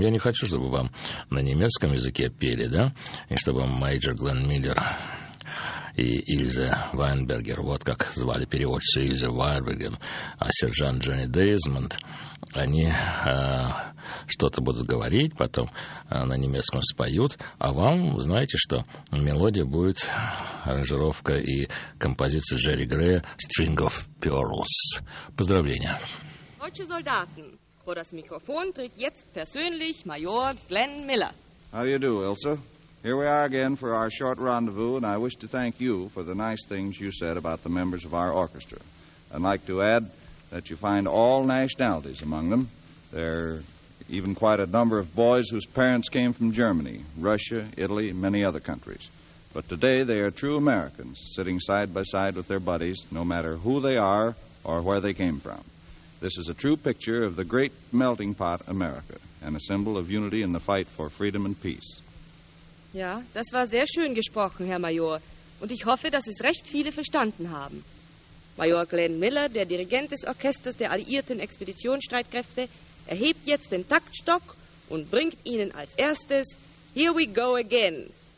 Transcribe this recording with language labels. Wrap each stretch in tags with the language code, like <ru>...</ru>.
<ru>Я не хочу, чтобы вам на немецком языке пели, да, и чтобы мейджор Глен Миллер и Ильза Вайнбергер, вот как звали переводчицу Ильза Вайнберген, а сержант Джонни Дезмонд, они что-то будут говорить, потом на немецком споют, а вам, знаете что, мелодия будет аранжировка и композиция Джерри Грея «String of Pearls». Поздравления.</ru> <de>Deutsche Soldaten, vor das Mikrofon tritt jetzt persönlich Major Glenn Miller.</de> <en>How do you do, Ilse? Here we are again for our short rendezvous, and I wish to thank you for the nice things you said about the members of our orchestra. I'd like to add that you find all nationalities among them. There are even quite a number of boys whose parents came from Germany, Russia, Italy, and many other countries. But today they are true Americans, sitting side by side with their buddies, no matter who they are or where they came from. This is a true picture of the great melting pot America, and a symbol of unity in the fight for freedom and peace.</en> <de>Ja, das war sehr schön gesprochen, Herr Major. Und ich hoffe, dass es recht viele verstanden haben. Major Glenn Miller, der Dirigent des Orchesters der alliierten Expeditionsstreitkräfte, erhebt jetzt den Taktstock und bringt Ihnen als erstes Here We Go Again.</de>